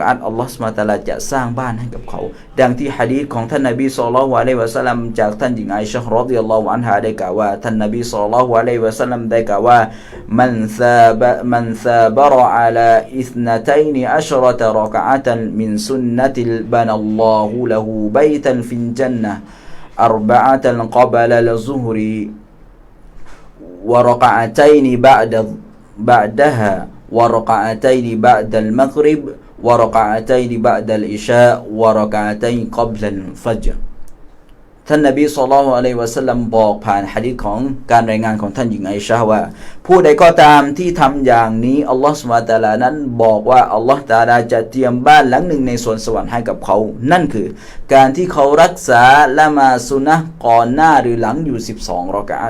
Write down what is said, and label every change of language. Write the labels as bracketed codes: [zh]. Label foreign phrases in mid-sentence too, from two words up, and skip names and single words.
[th] อะห์ [ar] الله سبحانه وتعالى [th] จะสร้างบ้านให้กับเขาดังที่หะดีษของท่านนบี [ar] صلى الله عليه وسلم [th] จากท่านหญิงอาอิชะฮ์ [ar] رضي الله عنها [th] ได้กล่าวว่าท่านนบี [ar] صلى الله عليه وسلم [th] ได้กล่าวว่า [ar] من ثابر على ثنتي عشرة ركعة من السنة بنى الله له بيتا في الجنة أربعة قبل الظهر وركعتين بعدها وركعتين بعد المغرب وركعتين بعد العشاء وركعتين قبل الفجر [th] ท่านนบี [ar] صلى الله عليه وسلم [th] บอกผ่านหะดีษของการรายงานของท่านหญิงอาอิชะฮ์ว่าผู้ใดก็ตามที่ทำอย่างนี้ [ar] الله سبحانه وتعالى [th] นั้นบอกว่า [ar] الله تعالى [th] จะเตรียมบ้านหลังหนึ่งในสวนสวรรค์ให้กับเขานั่นคือการที่เขารักษาละหมาดซุนนะห์ก่อนหน้าหรือหลังอยู่12รอกะอะ